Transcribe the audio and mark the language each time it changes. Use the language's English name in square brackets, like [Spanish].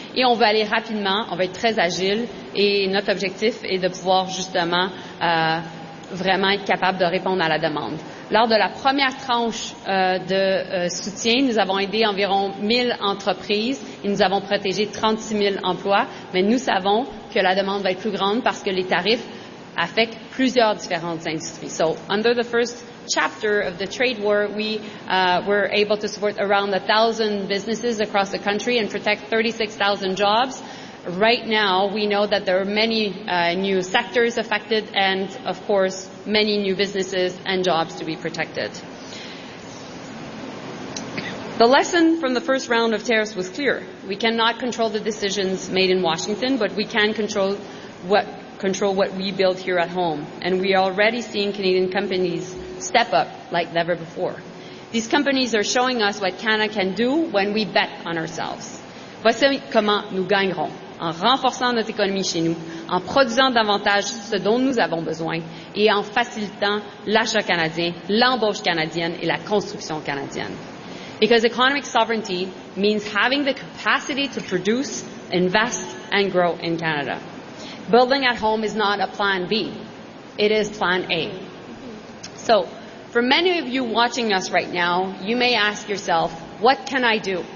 [French] Et on veut aller rapidement, on veut être très agile et notre objectif est de pouvoir justement vraiment être capable de répondre à la demande. Lors de la première tranche soutien, nous avons aidé environ 1000 entreprises et nous avons protégé 36 000 emplois, mais nous savons que la demande va être plus grande parce que les tarifs affectent plusieurs différentes industries. [English] So, under the first chapter of the trade war, we were able to support around 1,000 businesses across the country and protect 36,000 jobs. Right now, we know that there are many new sectors affected and, of course, many new businesses and jobs to be protected. The lesson from the first round of tariffs was clear. We cannot control the decisions made in Washington, but we can control what we build here at home. And we are already seeing Canadian companies step up like never before. These companies are showing us what Canada can do when we bet on ourselves. [French] Voici comment nous gagnerons. En renforçant notre économie chez nous, en produisant davantage ce dont nous avons besoin et en facilitant l'achat canadien, l'embauche canadienne et la construction canadienne. [English] Because economic sovereignty means having the capacity to produce, invest and grow in Canada. Building at home is not a plan B, it is plan A. So, for many of you watching us right now, you may ask yourself, what can I do?